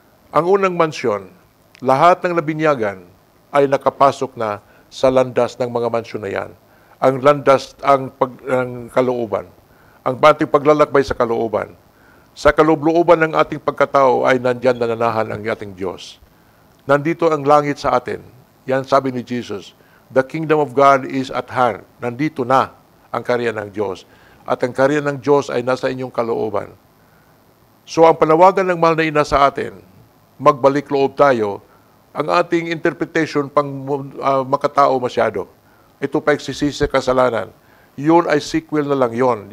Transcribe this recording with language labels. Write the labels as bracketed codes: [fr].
[tl] Ang unang mansyon, lahat ng nabinyagan ay nakapasok na sa landas ng mga mansyon na yan. Ang landas ang kalooban. Ang ating paglalakbay sa kalooban. Sa kalooban ng ating pagkatao ay nandyan nananahan ang ating Diyos. Nandito ang langit sa atin. Yan sabi ni Jesus. [en] The kingdom of God is at hand. [tl] Nandito na ang karya ng Diyos. At ang karya ng Diyos ay nasa inyong kalooban. So ang panawagan ng mahal na ina sa atin, magbalik loob tayo, ang ating interpretation pang makatao masyado. Ito pa pagsisisi sa kasalanan. Yun ay sequel na lang yon.